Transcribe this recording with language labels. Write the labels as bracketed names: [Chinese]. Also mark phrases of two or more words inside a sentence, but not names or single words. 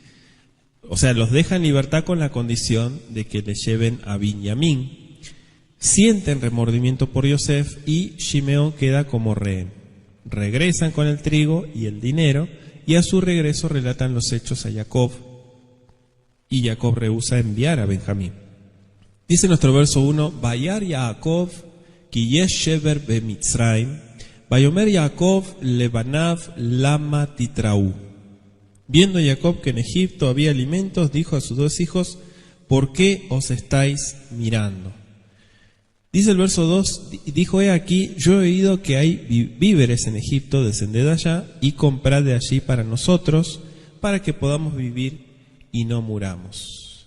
[Spanish] O sea, los deja en libertad con la condición de que le lleven a Benjamín. Sienten remordimiento por Yosef y Shimeón queda como rehén. Regresan con el trigo y el dinero, y a su regreso relatan los hechos a Jacob, y Jacob rehúsa enviar a Benjamín. Dice nuestro verso 1: [Hebrew] וירא יעקב כי יש שבר במצרים, ויאמר יעקב לבניו למה תתראו. [Spanish] Viendo Jacob que en Egipto había alimentos, dijo a sus 2 hijos: ¿por qué os estáis mirando? Dice el verso 2, dijo: he aquí, yo he oído que hay víveres en Egipto, descended allá y comprad de allí para nosotros, para que podamos vivir y no muramos.